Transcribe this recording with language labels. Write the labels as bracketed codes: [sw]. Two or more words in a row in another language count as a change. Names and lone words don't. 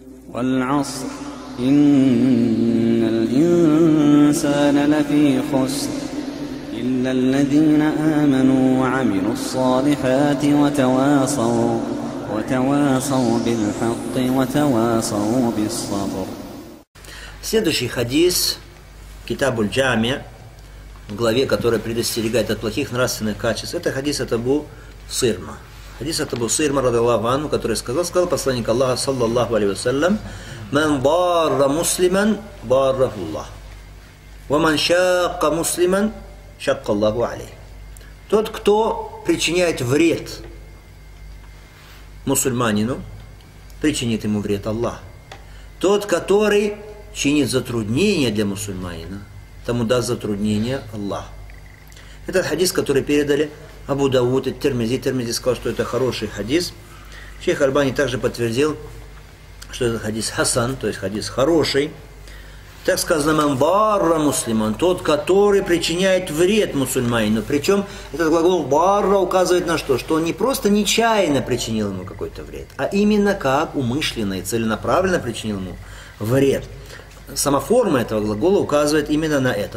[ar] والعصر إن الإنسان لفي خسر إلا الذين آمنوا وعملوا الصالحات وتواصوا بالحق وتواصوا بالصبر. [ru] Следующий хадис, Китабуль Джами, в главе, которая предостерегает от плохих нравственных качеств, это хадис от Абу Сирма. Хадис от Абу Сирма, [ar] رضي الله عنه, [ru] который сказал посланник Аллаха, [ar] صلى الله عليه وسلم: «من ضار مسلما ضاره الله ومن شاق مسلما شق الله عليه». [ru] Тот, кто причиняет вред мусульманину, причинит ему вред Аллах. Тот, который чинит затруднения для мусульманина, тому даст затруднение Аллах. Это хадис, который передали Абу Дауд и Тирмизи. Тирмизи сказал, что это хороший хадис. Шейх Альбани также подтвердил, что это [ar] حديث حسن, [ru] то есть хадис хороший. Так сказано: [ar] «من ضار مسلما», [ru] тот, который причиняет вред мусульманину. Причем этот глагол барра указывает на что? Что он не просто нечаянно причинил ему какой-то вред, а именно как умышленно и целенаправленно причинил ему вред. Сама форма этого глагола указывает именно на это.